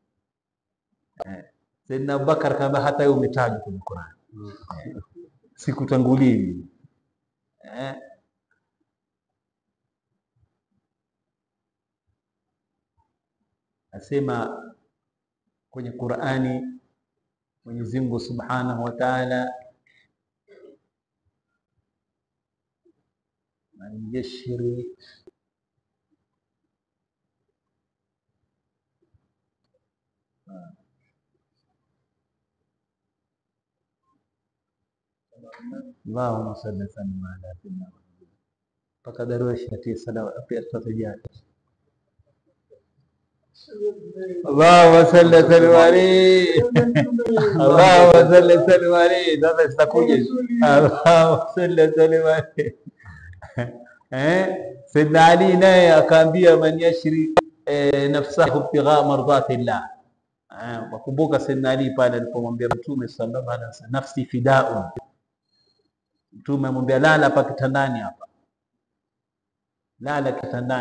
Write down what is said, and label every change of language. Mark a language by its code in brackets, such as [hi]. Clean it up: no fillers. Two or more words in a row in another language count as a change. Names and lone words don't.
[sw] Saidina Abubakar kama, hata wewe umetajwa kwenye Qur'ani, sikutangulii. Asema kwenye Qur'ani Mwenyezi Mungu [ar] سبحانه وتعالى, من يشري اللهم صل سلم على سيدنا [sw] mpaka Darwesh atie salawa pia tutajali. [ar] اللهم صل سلم عليه، اللهم صل سلم عليه, Allahumma salli sallim alayhi. [sw] Sasa sitakuja [ar] اللهم صل سلم عليه. [sw] Sayyidina Ali naye akaambia, [ar] من يشري نفسه ابتغاء مرضات الله. [sw] Wakumbuka Sayyidina Ali pale alipomwambia Mtume [ar] صلى الله عليه وسلم, نفسي فداء, [sw] Mtume amwambia lala hapa kitandani hapa, lala kitandani.